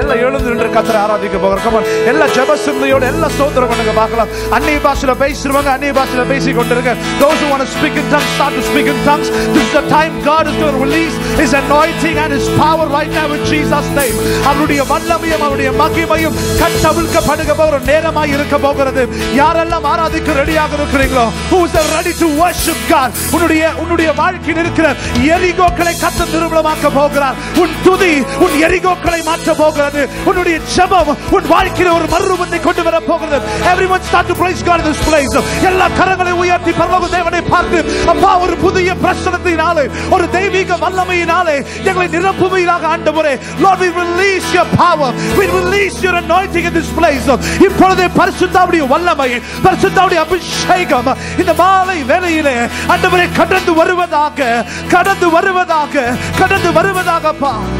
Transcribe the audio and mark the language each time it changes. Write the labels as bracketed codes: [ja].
[ta] எல்லாம் எழுந்து நின்று கர்த்தரை ஆராதிக்க போகிறோம். [en] Come on. [ta] எல்லா ஜெப சிந்தையோட எல்லா ஸ்தோத்திரம் பண்ணுங்க பார்க்கலாம். அந்நிய பாஷையில பேசுறவங்க அந்நிய பாஷையில பேசிக் கொண்டிருங்க. [en] Those who want to speak in tongues, start to speak in tongues. This is the time God is going to release His anointing and His power right now in Jesus' name. [ta] அவருடைய வல்லமையும் அவருடைய மகிமையும் கட்டவிழ்க்கப்படுக போகிற நேரமாய் இருக்க போகிறது. யாரெல்லாம் ஆராதிக்க ரெடியாக இருக்கிறீங்களோ, [en] who is ready to worship God, [ta] உன்னுடைய வாழ்க்கையில் இருக்கிற எரிகோக்களை கர்த்தர் நிர்மூலமாக்க போகிறார். உன் துதி உன் எரிகோ ஈகோக்களை மாற்ற போகிறது. உன்னுடைய ஜெபம் உன் வாழ்க்கையில ஒரு மறுரூபத்தை கொண்டு வர போகிறது. [en] Everyone start to praise God in this place. [ta] எல்லா கரங்களை உயர்த்தி பரலோக தேவனை பார்த்து, அப்பா ஒரு புதிய பிரசன்னத்தினாலே ஒரு தெய்வீக வல்லமையினாலே எங்களை நிரப்புவீராக ஆண்டவரே. [en] Lord, we release your power, we release your anointing in this place. [ta] இப்பொழுதே பரிசுத்தாவுடைய வல்லமை, பரிசுத்தாவுடைய அபிஷேகம் இந்த மாலை வேளையிலே ஆண்டவரே கடந்து வருவதாக, கடந்து வருவதாக, கடந்து வருவதாகப்பா.